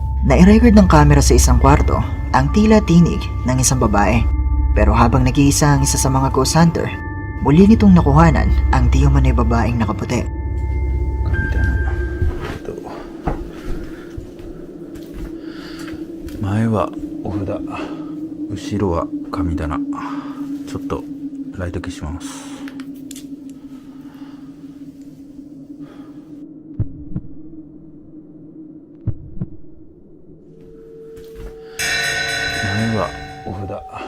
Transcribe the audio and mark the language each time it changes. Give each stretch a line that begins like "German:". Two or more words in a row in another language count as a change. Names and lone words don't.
Filipino: Nai-record ng camera sa isang kwarto ang tila tinig ng isang babae. Pero habang nag-iisa ang isa sa mga ghost hunter, muli nitong nakuhanan ang di umano'y babaeng nakaputi.
Japanese: 前はお札、後ろは神棚。ちょっとライト消します。前はお札。